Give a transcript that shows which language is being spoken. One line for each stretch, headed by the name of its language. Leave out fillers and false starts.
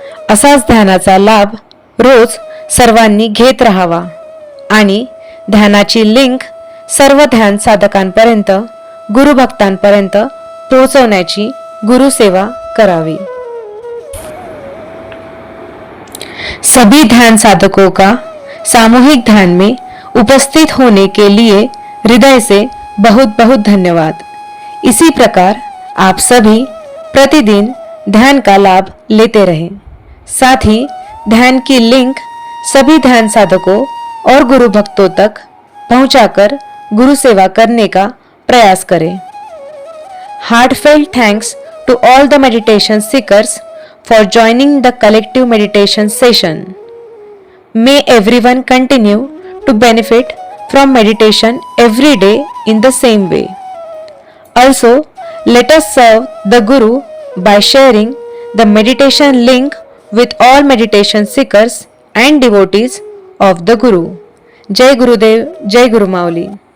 Marathi: असाच ध्यानाचा लाभ रोज सर्वांनी घेत राहावा आणि ध्यानाची लिंक सर्व ध्यान साधकांपर्यंत गुरुभक्तांपर्यंत पोहोचवण्याची गुरुसेवा करावी.
Hindi: सभी ध्यान साधकों का सामूहिक ध्यान में उपस्थित होने के लिए हृदय से बहुत बहुत धन्यवाद. इसी प्रकार आप सभी प्रतिदिन ध्यान का लाभ लेते रहें. साथ ही ध्यान की लिंक सभी ध्यान साधकों और गुरु भक्तों तक पहुंचाकर गुरु सेवा करने का प्रयास करें.
English: Heartfelt thanks to all the meditation seekers for joining the collective meditation session. May everyone continue to benefit from meditation every day in the same way. Also, let us serve the Guru by sharing the meditation link with all meditation seekers and devotees of the Guru. Jai Gurudev, Jai Guru Mauli.